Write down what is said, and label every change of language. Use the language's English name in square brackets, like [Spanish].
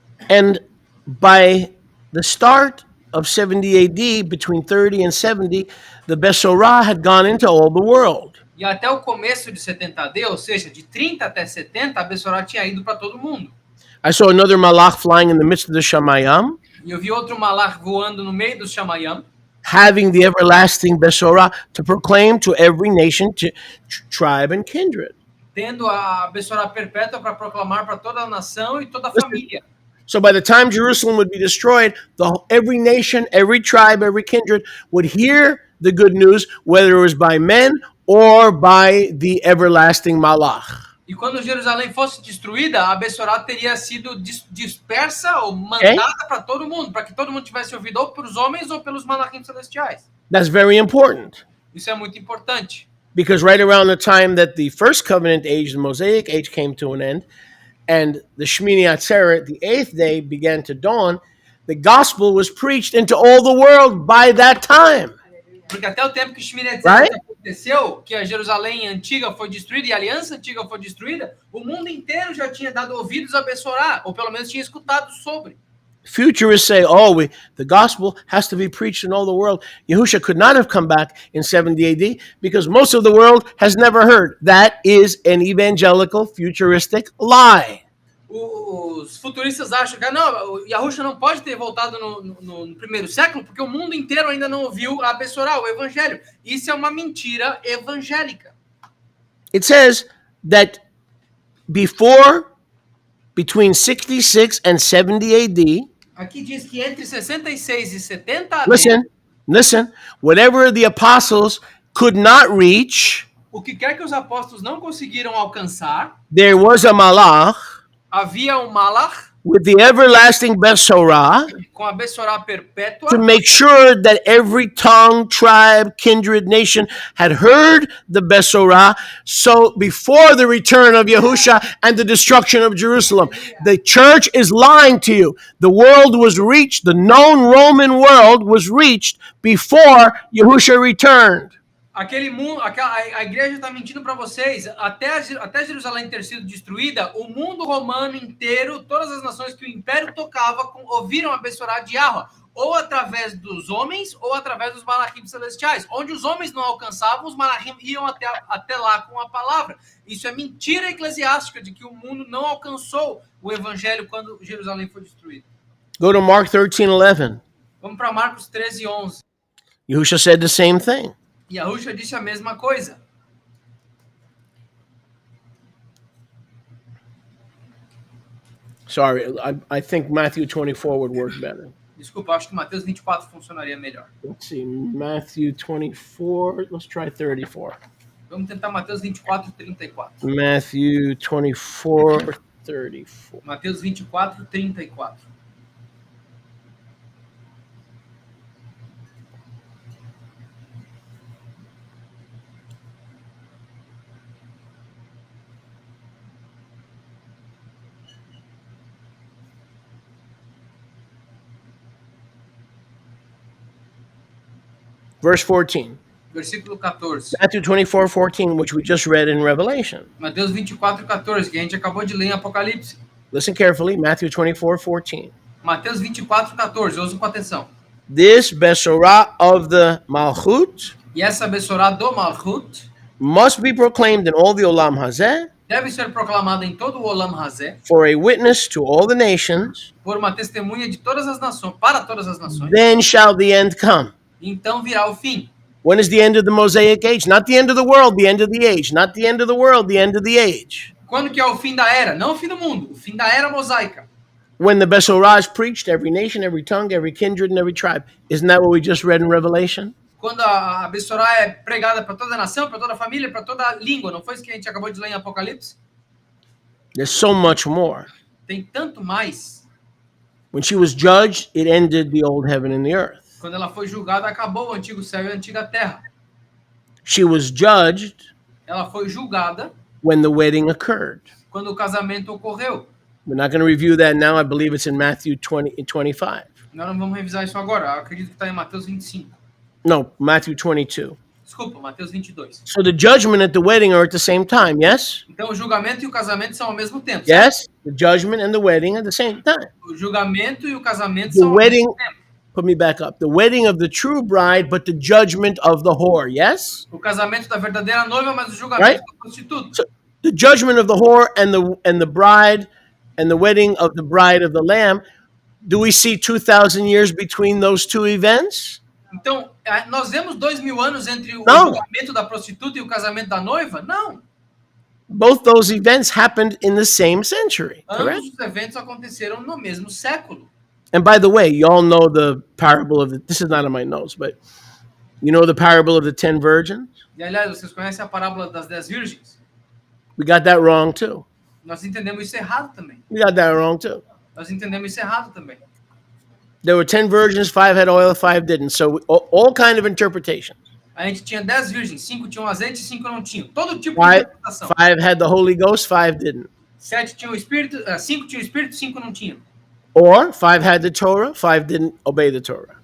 [English] And by the start of 70 AD, between 30 and 70, the Besorah had gone into all the world. [Portuguese] E até o começo de 70 AD, ou seja, de 30 até 70, a Bessorá tinha ido para todo mundo. [English] I saw another malach flying in the midst of the Shamayam, [Portuguese] E eu vi outro malach voando no meio do Shamayam, [English] having the everlasting Besorah to proclaim to every nation, tribe, and kindred. [Portuguese] tendo a Bessorá perpétua para proclamar para toda a nação e toda a família. [English] So by the time Jerusalem would be destroyed, every nation, every tribe, every kindred would hear the good news, whether it was by men or by the everlasting malach. [Portuguese] E quando Jerusalém fosse destruída, a Bessorá teria sido dispersa ou mandada para todo mundo, para que todo mundo tivesse ouvido ou pelos homens ou pelos malachim celestiais. [English] That's very important. [Portuguese] Isso é muito importante. [English] Because right around the time that the first covenant age, the Mosaic age, came to an end, and the Shmini Atzeret, the 8th day, began to dawn, the gospel was preached into all the world by that time. [Portuguese] Porque até o tempo que o Shmini Atzeret aconteceu, que a Jerusalém antiga foi destruída e a aliança antiga foi destruída, o mundo inteiro já tinha dado ouvidos a Bessorá, ou pelo menos tinha escutado sobre. [English] Futurists say, the gospel has to be preached in all the world. Yahusha could not have come back in 70 AD because most of the world has never heard. That is an evangelical, futuristic lie. [Portuguese] Os futuristas acham que não, Yahusha não pode ter voltado no primeiro século porque o mundo inteiro ainda não ouviu a Bessorá, o evangelho. Isso é uma mentira evangélica. [English] It says that between 66 and 70 AD, [Portuguese] aqui diz que entre 66 e 70 AD, [English] listen, Listen, whatever the apostles could not reach, [Portuguese] O que quer que os apóstolos não conseguiram alcançar, [English] there was a malach [Portuguese] havia um malach [English] with the everlasting Besorah [Portuguese] com a Bessorá perpétua [English] to make sure that every tongue, tribe, kindred, nation had heard the Besorah. So before the return of Yahusha and the destruction of Jerusalem, the church is lying to you. The world was reached, the known Roman world was reached before Yahusha returned. [Portuguese] Aquele mundo, a igreja está mentindo para vocês. Até Jerusalém ter sido destruída, o mundo romano inteiro, todas as nações que o império tocava, ouviram a Bessorá de Yahweh, ou através dos homens, ou através dos malachim celestiais. Onde os homens não alcançavam, os malachim iam até lá com a palavra. Isso é mentira eclesiástica de que o mundo não alcançou o evangelho quando Jerusalém foi destruída. [English] Go to Mark 13:11. [Portuguese] Vamos para Marcos 13:11. [English] Yahusha said the same thing. [Portuguese] Yahusha disse a mesma coisa. [English] Sorry, I think Matthew 24 would work better. [Portuguese] Desculpa, acho que Mateus 24 funcionaria melhor. [English] Let's see, Matthew 24, let's try 34. [Portuguese] Vamos tentar Mateus 24, 34. [English] Matthew 24, 34. [Portuguese] Mateus 24, 34. [English] Verse 14. [Portuguese] Versículo 14. [English] Matthew 24:14, which we just read in Revelation. [Portuguese] Mateus 24, 14, que a gente acabou de ler em Apocalipse. [English] Listen carefully, Matthew 24:14. [Portuguese] Mateus 24, 14, ouçam com atenção. [English] This Besorah of the Malchut [Portuguese] E essa Bessorá do Malchut [English] must be proclaimed in all the Olam Hazeh [Portuguese] deve ser proclamada em todo o Olam Hazé [English] for a witness to all the nations. [Portuguese] por uma testemunha de todas as nações, para todas as nações. [English] Then shall the end come. [Portuguese] Então virá o fim. [English] When is the end of the Mosaic age? Not the end of the world, the end of the age. Not the end of the world, the end of the age. [Portuguese] Quando que é o fim da era? Não o fim do mundo, o fim da era mosaica. [English] When the Besorah is preached, every nation, every tongue, every kindred, and every tribe. Isn't that what we just read in Revelation? [Portuguese] Quando a Bessorá é pregada para toda nação, para toda família, para toda língua. Não foi isso que a gente acabou de ler em Apocalipse? [English] There's so much more. [Portuguese] Tem tanto mais. [English] When she was judged, it ended the old heaven and the earth. [Portuguese] Quando ela foi julgada, acabou o antigo céu e a antiga terra. [English] She was judged [Portuguese] Ela foi julgada [English] when the wedding occurred. [Portuguese] quando o casamento ocorreu. [English] We're not going to review that now. I believe it's in Matthew 25. [Portuguese] Nós não vamos revisar isso agora. Eu acredito que está em Mateus 25. [English] No, Matthew 22. [Portuguese] Desculpa, Mateus 22. [English] So the judgment and the wedding are at the same time, yes? [Portuguese] Então o julgamento e o casamento são ao mesmo tempo. [English] Yes? The judgment and the wedding at the same time. [Portuguese] O julgamento e o casamento [English] The [Portuguese] são ao [English] wedding, [Portuguese] mesmo tempo. [English] put me back up. The wedding of the true bride, but the judgment of the whore, yes? [Portuguese] O casamento da verdadeira noiva, mas o julgamento [English] Right? [Portuguese] do prostituto. [English] So the judgment of the whore and the bride and the wedding of the bride of the lamb, do we see 2,000 years between those two events? [Portuguese] Então, nós vemos 2.000 anos entre o Não. julgamento da prostituta e o casamento da noiva? Não. [English] Both those events happened in the same century, correct? [Portuguese] Ambos os eventos aconteceram no mesmo século. [English] And by the way, you all know the parable of this is not in my notes, but you know the parable of the 10 virgins? [Portuguese] E, aliás, vocês conhecem a parábola das 10 virgens? [English] We got that wrong too. [Portuguese] Nós entendemos isso errado também. [English] We got that wrong too. [Portuguese] Nós entendemos isso errado também. [English] There were 10 virgins, 5 had oil, 5 didn't. So all kind of interpretations. [Portuguese] A gente tinha 10 virgens, 5 tinham azeite e 5 não tinham. Todo tipo de [English] Five, [Portuguese] interpretação. [English] 5 had the Holy Ghost, 5 didn't. [Portuguese] 7 tinham o espírito, 5 tinham o espírito, 5 não tinham. [English] Or 5 had the Torah, 5 didn't obey the Torah.